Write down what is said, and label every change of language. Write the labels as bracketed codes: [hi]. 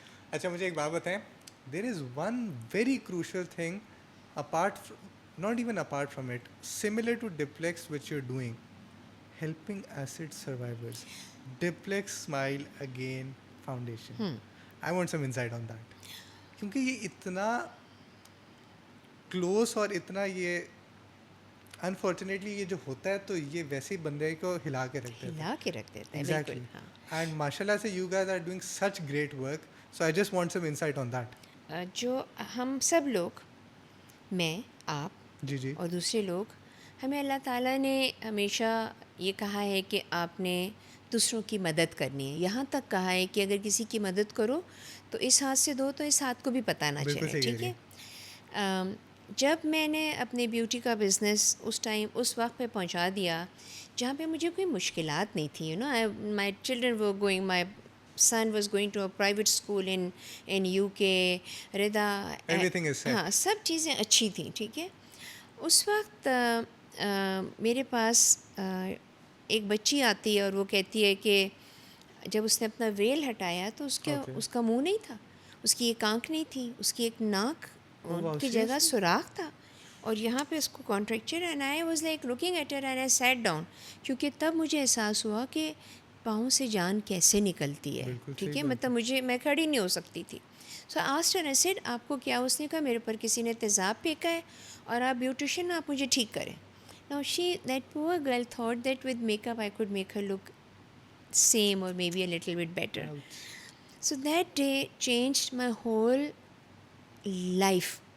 [ur] اچھا مجھے ایک بات بتائیں, [en] there is one very crucial thing apart not even apart from it, similar to Diplex, which you're doing, helping acid survivors. Diplex Smile Again Foundation. I want some insight on that. [ur] کیونکہ یہ اتنا close اور اتنا یہ unfortunately یہ جو ہوتا ہے تو یہ ویسے ہی بندے کو ہلا کے رکھ دیتا ہے. [en] Exactly. And ماشاءاللہ سے you guys are doing such great work. So I just want some insight on that. [ur] جو ہم سب لوگ، میں، آپ جی اور دوسرے لوگ، ہمیں اللہ تعالیٰ نے ہمیشہ یہ کہا ہے کہ آپ نے دوسروں کی مدد کرنی ہے. یہاں تک کہا ہے کہ اگر کسی کی مدد کرو تو اس ہاتھ سے دو تو اس ہاتھ کو بھی پتہ نہ چلے. ٹھیک ہے. جب میں نے اپنے بیوٹی کا بزنس اس وقت پہ پہنچا دیا جہاں پہ مجھے کوئی مشکلات نہیں تھیں. [en] My children were going, my son was going to a private school in UK. [ur] رضا، ہاں، سب چیزیں اچھی تھیں. ٹھیک ہے. اس وقت میرے پاس ایک بچی آتی ہے اور وہ کہتی ہے کہ جب اس نے اپنا ویل ہٹایا تو اس کا منہ نہیں تھا، اس کی ایک آنکھ نہیں تھی، اس کی ایک ناک کی جگہ سوراخ تھا اور یہاں پہ اس کو کانٹریکچر. [en] and I was like looking at her and I sat down, [ur] کیونکہ تب مجھے احساس ہوا کہ پاؤں سے جان کیسے نکلتی ہے. ٹھیک ہے. مطلب میں کھڑی نہیں ہو سکتی تھی. [en] so asked her, I said [ur] آپ کو کیا؟ اس نے کہا میرے پر کسی نے تیزاب پھینکا ہے اور آپ بیوٹیشین، آپ مجھے ٹھیک کریں. [en] Now that poor girl thought that with makeup I could make her look same or maybe a little bit better. So that day changed my whole life.